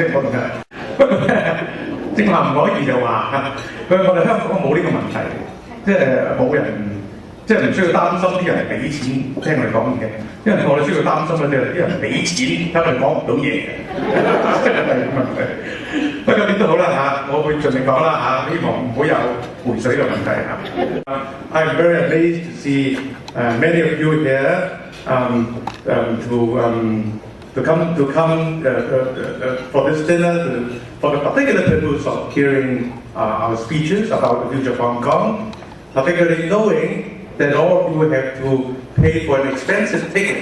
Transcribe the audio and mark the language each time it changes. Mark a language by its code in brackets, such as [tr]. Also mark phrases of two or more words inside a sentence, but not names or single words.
[yue] 我同佢不過正話唔可以就話，我哋香港冇呢個問題，即係冇人，即係唔需要擔心啲人係俾錢聽我哋講嘢，因為我哋需要擔心嘅就係啲人俾錢聽我哋講唔到嘢嘅，即係咁問題。不過點都好啦我會盡力講啦希望唔好有回水嘅問題 [en] I'm very amazed to see many of you here to come for this dinner for the particular purpose of hearing our speeches about the future of Hong Kong, particularly knowing that all of you have to pay for an expensive ticket.